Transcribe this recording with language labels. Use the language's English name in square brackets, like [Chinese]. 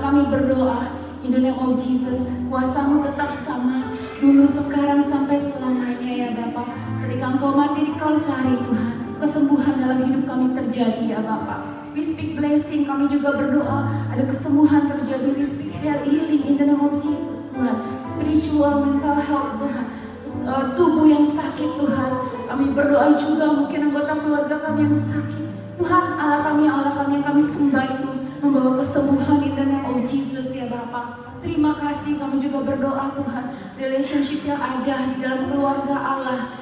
[Indonesian] Kami berdoa [English] in the name of Jesus, [Indonesian] kuasa-Mu tetap sama dulu, sekarang, sampai selamanya ya Bapa. Ketika Engkau mati di Kalvari Tuhan, kesembuhan dalam hidup kami terjadi ya Bapa. [English] We speak blessing, [Indonesian] kami juga berdoa ada kesembuhan terjadi. [English] We speak healing in the name of Jesus Tuhan. Spiritual, mental health Tuhan. [Indonesian] Tubuh yang sakit Tuhan, kami berdoa juga mungkin anggota keluarga kami yang sakit Tuhan. Allah kami yang kami sembah itu membawa kesembuhan [English] in the name of Jesus [Indonesian] ya Bapa. Terima kasih, kami juga berdoa Tuhan, relationship yang ada di dalam keluarga Allah.